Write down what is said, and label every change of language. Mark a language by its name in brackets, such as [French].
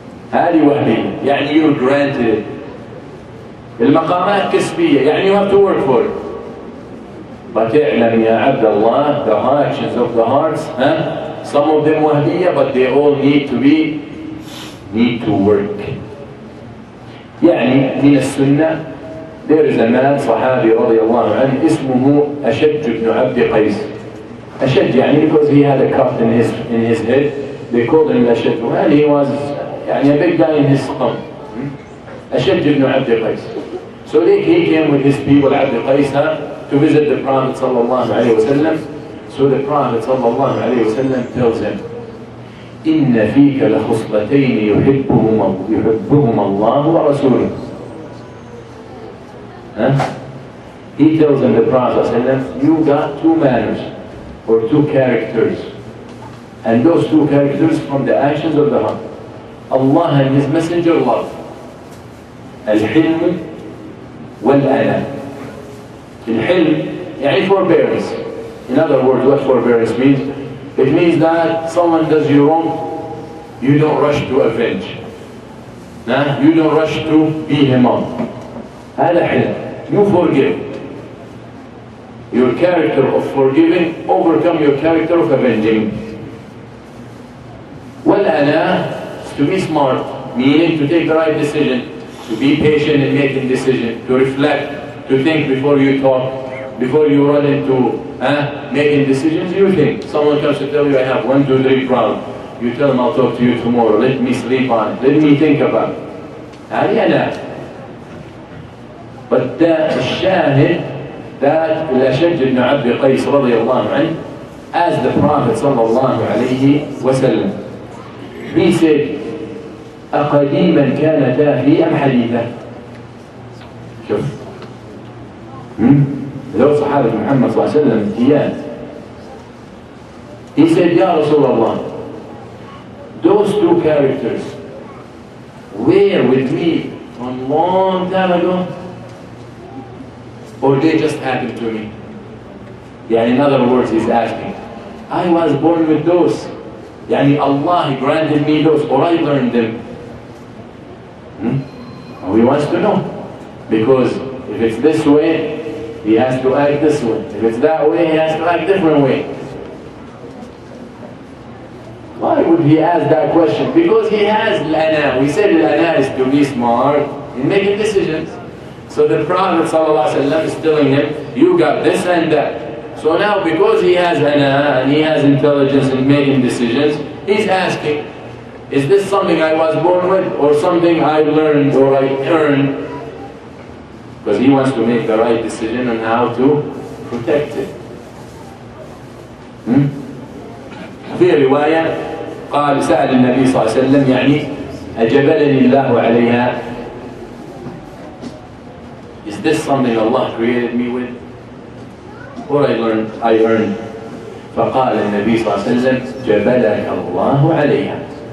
[Arabic] هذه وهبية, يعني [English] you're granted it. [Arabic] المقامات كسبية, يعني [English] you have to work for it. But [Arabic] اعلم يا عبد الله, [English] the actions of the hearts, some of them وهمية, but they all need to work. [Arabic] يعني من السنة, [English] there is a man [Arabic] صحابي رضي الله عنه اسمه أشج بن عبد قيس. [English] أشج يعني because he had a cut in his head, they called him أشج, and he was يعني a big guy in his stomach. [Arabic] أشج بن عبد قيس. [English] So he came with his people عبد قيس to visit the Prophet [Arabic] صلى الله عليه وسلم. [English] So the Prophet [Arabic] صلى الله عليه وسلم [English] tells him, [Arabic] إن فيك لخصلتين يحبهما الله ورسوله. [English] He tells him, the Prophet ﷺ, you got two manners or two characters, and those two characters from the actions of the heart. Allah and His Messenger love. Al-Hilm wal-Ana. Al-Hilm يعني forbearance. In other words, what forbearance means? It means that someone does you wrong, you don't rush to avenge. You don't rush to beat him up. [Arabic] هذا حلم. [English] You forgive. Your character of forgiving overcome your character of avenging. Wal-Ana is to be smart, meaning to take the right decision, to be patient in making decision, to reflect, to think before you talk, before you run into making decisions. You think. Someone comes to tell you, I have 1, 2, 3 problems. You tell them, I'll talk to you tomorrow. Let me sleep on it. Let me think about it. [Arabic] هذه أنا. But الشاهد that الأشج بن عبد قيس رضي الله عنه, [English] as the Prophet [Arabic] صلى الله عليه وسلم, [English] he said, [Arabic] أقديما كانتا في أم حديثة؟ شوف. لو صحابة محمد صلى الله عليه وسلم إياه. [English] He said, [Arabic] يا رسول الله, [English] those two characters were with me from long time ago, or they just happened to me? Yeah, in other words, he's asking, I was born with those. Yani Allah granted me those, or I learned them. He wants to know. Because if it's this way, he has to act this way. If it's that way, he has to act different way. Why would he ask that question? Because he has al-ana. We said al-ana is to be smart in making decisions. So the Prophet ﷺ is telling him, you got this and that. So now because he has ana and he has intelligence in making decisions, he's asking, is this something I was born with or something I learned or I earned? Because he wants to make the right decision on how to protect it. [Arabic] في رواية قال سأل النبي صلى الله عليه وسلم يعني أجبلني الله عليها. [English] Is this something Allah created me with? Or I earned? [Arabic] فقال النبي صلى الله عليه وسلم جبلك الله عليها.